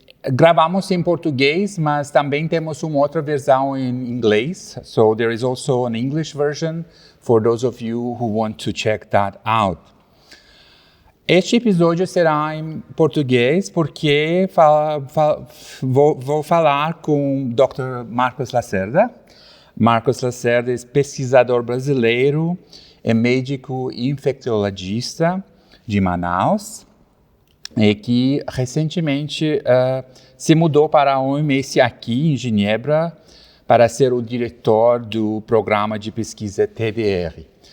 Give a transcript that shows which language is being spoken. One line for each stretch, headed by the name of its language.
Portuguese: Gravamos em português, mas também temos uma outra versão em inglês.
English: So there is also an English version for those of you who want to check that out.
Portuguese: Este episódio será em português porque vou falar com o Dr. Marcos Lacerda. Marcos Lacerda é pesquisador brasileiro e médico infecciologista de Manaus, e que recentemente se mudou para a OMS aqui em Genebra para ser o diretor do programa de pesquisa TDR.